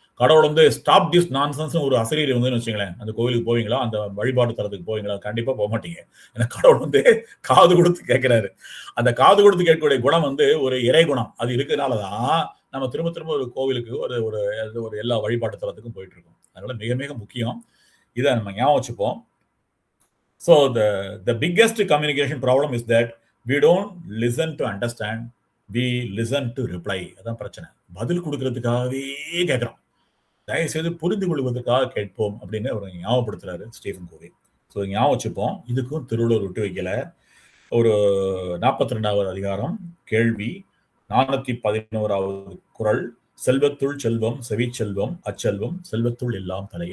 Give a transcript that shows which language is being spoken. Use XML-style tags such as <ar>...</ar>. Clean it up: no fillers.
<ta>கடவுள் வந்து</ta> <en>stop this nonsense</en> <ta>ஒரு அசரீரி வந்து வச்சுங்களேன், அந்த கோவிலுக்கு போவீங்களா? அந்த வழிபாடு தரத்துக்கு போவீங்களா? கண்டிப்பா போக மாட்டீங்க. ஏன்னா கடவுள் வந்து காது கொடுத்து கேட்கிறாரு. அந்த காது கொடுத்து கேட்கக்கூடிய குணம் வந்து ஒரு இறை குணம். அது இருக்கிறதுனாலதான் நம்ம திரும்ப திரும்ப ஒரு கோவிலுக்கு ஒரு எல்லா வழிபாட்டு தரத்துக்கும் போயிட்டு இருக்கோம். அதனால மிக மிக முக்கியம். இதை நம்ம ஞாபகம் வச்சுப்போம்.</ta> <en>So the biggest communication problem is that we don't listen to understand, we listen to reply.</en> <ta>அதான் பிரச்சனை. பதில் கொடுக்கறதுக்காகவே கேட்கிறோம். தயவுசெய்து புரிந்து கொள்வதற்காக கேட்போம் அப்படின்னு அவர் ஞாபகப்படுத்துறாரு ஸ்டீஃபன் கோவி. ஸோ ஞாபகம் வச்சுப்போம். இதுக்கும் திருவள்ளுவர் விட்டு வைக்கல. ஒரு 42வது அதிகாரம் கேள்வி, 411வது குறள், செல்வத்துள் செல்வம் செவிச்செல்வம் அச்செல்வம் செல்வத்துள் எல்லாம் தலை.</ta>